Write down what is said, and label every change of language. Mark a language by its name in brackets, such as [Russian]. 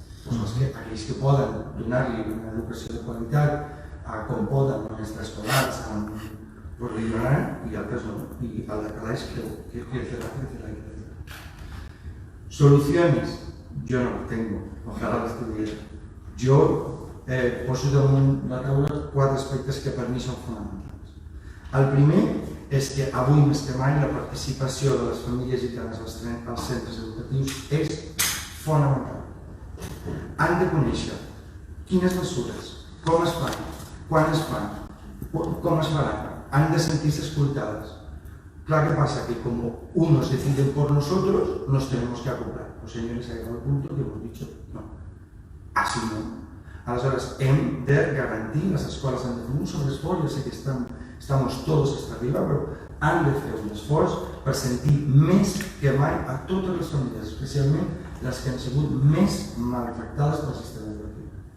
[Catalan] Aquells que poden donar-li una educació de qualitat, com poden en extraescolars, [Spanish] pues lo ignorarán y [Catalan] altres no. [Spanish] Y al declarar que crecerá. Soluciones, yo no las tengo, ojalá las tuviera. Yo [Catalan] poso damunt la taula 4 aspectes que per mi són fonamentals. El primer és que avui més que mai la participació de les famílies gitanes als centres educatius és fonamental. Han de conèixer quines mesures, com es fan, quan es fan, com es faran. Han de [Spanish] sentirse escoltadas. Claro que pasa que como unos deciden por nosotros, nos tenemos que acoplar. Los señores, ha llegado el punto que hemos dicho no. Así no. [Catalan] Aleshores, hem de garantir, les escoles han de fer un sobreesforç, ja sé que [Spanish] estamos todos hasta arriba, [Catalan] però han de fer un esforç per sentir més que mai a totes les famílies, especialment les que han sigut més maltractades pel sistema educatiu.